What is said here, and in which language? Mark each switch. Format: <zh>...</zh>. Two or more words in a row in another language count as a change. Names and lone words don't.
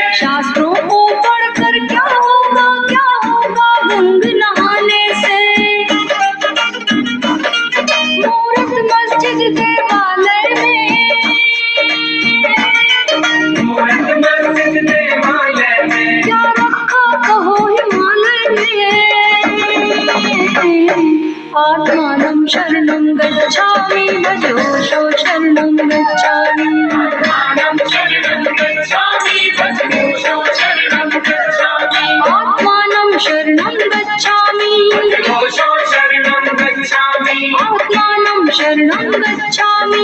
<hi>शास्त्रों को पढ़कर क्या होगा गंग नहाने से। मूर्त मस्जिद देवालय में, क्या रखा कहो हिमालय में।</hi> <sa>आत्मानं शरणं गच्छामि। भजगोषो शरणं गच्छामि। आत्मानं शरणं गच्छामि। भजगोषो शरणं गच्छामि। आत्मानं शरणं गच्छामि। भजगोषो शरणं गच्छामि। आत्मानं शरणं गच्छामि।</sa>